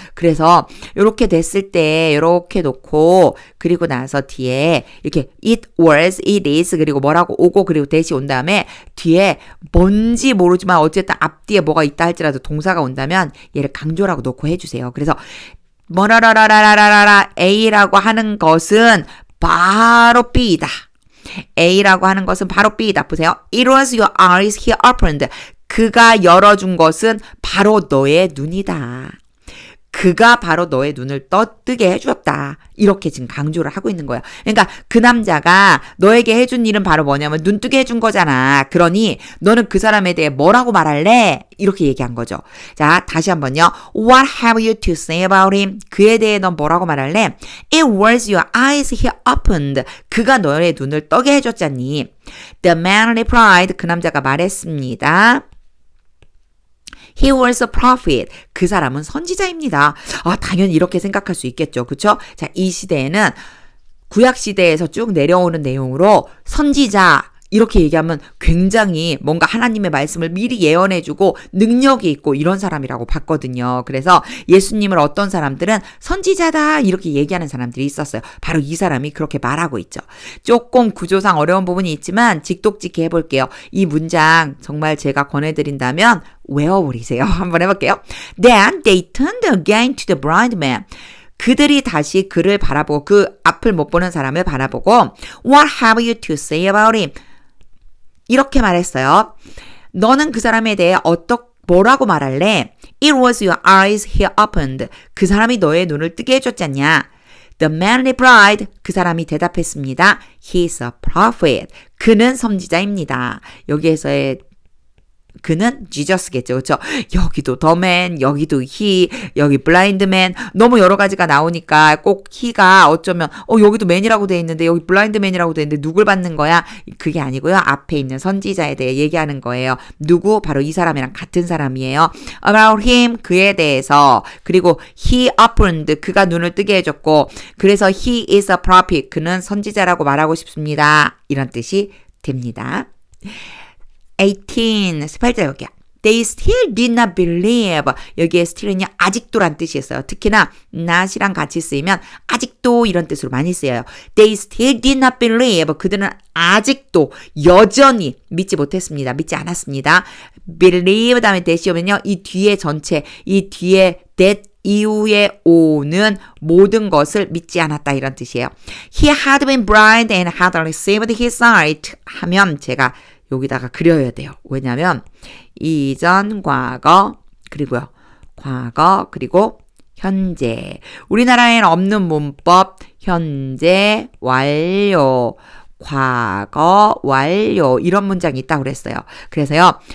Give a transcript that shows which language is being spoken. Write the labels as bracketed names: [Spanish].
[Korean] 그래서 이렇게 됐을 때 이렇게 놓고 그리고 나서 뒤에 이렇게 it was, it is 그리고 뭐라고 오고 그리고 that이 온 다음에 뒤에 뭔지 모르지만 어쨌든 앞뒤에 뭐가 있다 할지라도 동사가 온다면 얘를 강조라고 놓고 해주세요. 그래서 뭐라라라라라라 A라고 하는 것은 바로 B다. A라고 하는 것은 바로 B다. 보세요. [English] It was your eyes he opened. [Korean] 그가 열어준 것은 바로 너의 눈이다. 그가 바로 너의 눈을 뜨게 해주었다. 이렇게 지금 강조를 하고 있는 거야. 그러니까 그 남자가 너에게 해준 일은 바로 뭐냐면 눈 뜨게 해준 거잖아. 그러니 너는 그 사람에 대해 뭐라고 말할래? 이렇게 얘기한 거죠. 자, 다시 한번요. [English] What have you to say about him? [Korean] 그에 대해 넌 뭐라고 말할래? [English] It was your eyes he opened. [Korean] 그가 너의 눈을 뜨게 해줬잖니. [English] The man replied. [Korean] 그 남자가 말했습니다. [English] He was a prophet. [Korean] 그 사람은 선지자입니다. 당연히 이렇게 생각할 수 있겠죠. 그렇죠? 자, 이 시대에는 구약 시대에서 쭉 내려오는 내용으로 선지자 이렇게 얘기하면 굉장히 뭔가 하나님의 말씀을 미리 예언해주고 능력이 있고 이런 사람이라고 봤거든요. 그래서 예수님을 어떤 사람들은 선지자다 이렇게 얘기하는 사람들이 있었어요. 바로 이 사람이 그렇게 말하고 있죠. 조금 구조상 어려운 부분이 있지만 직독직히 해볼게요. 이 문장 정말 제가 권해드린다면 외워버리세요. 한번 해볼게요. [English] Then they turned again to the blind man. [Korean] 그들이 다시 그를 바라보고 그 앞을 못 보는 사람을 바라보고 [English] What have you to say about him? [Korean] 이렇게 말했어요. 너는 그 사람에 대해 뭐라고 말할래? [English] It was your eyes he opened. [Korean] 그 사람이 너의 눈을 뜨게 해줬잖냐. [English] The man replied. [Korean] 그 사람이 대답했습니다. [English] He's a prophet. [Korean] 그는 선지자입니다. 여기에서의 그는 지저스겠죠. 그렇죠? 여기도 the man, 여기도 he, 여기 blind man 너무 여러 가지가 나오니까 꼭 he가 어쩌면 여기도 man이라고 돼 있는데 여기 blind man이라고 돼 있는데 누굴 받는 거야? 그게 아니고요. 앞에 있는 선지자에 대해 얘기하는 거예요. 누구? 바로 이 사람이랑 같은 사람이에요. About him, 그에 대해서. 그리고 he opened, 그가 눈을 뜨게 해줬고 그래서 [English] he is a prophet, [Korean] 그는 선지자라고 말하고 싶습니다. 이런 뜻이 됩니다. 18, 18절 여기야. [English] They still did not believe. [Korean] 여기에 still은요, 아직도란 뜻이 있어요. 특히나 not이랑 같이 쓰이면 아직도 이런 뜻으로 많이 쓰여요. [English] They still did not believe. [Korean] 그들은 아직도 여전히 믿지 못했습니다. 믿지 않았습니다. believe 다음에 that이 오면요, 이 뒤에 전체, 이 뒤에 that 이후에 오는 모든 것을 믿지 않았다 이런 뜻이에요. [English] He had been blind and had received his sight [Korean] 하면 제가 여기다가 그려야 돼요. 왜냐하면 이전, 과거, 그리고요. 과거, 그리고 현재. 우리나라에는 없는 문법, 현재, 완료, 과거 완료 이런 문장이 있다고 그랬어요. 그래서요.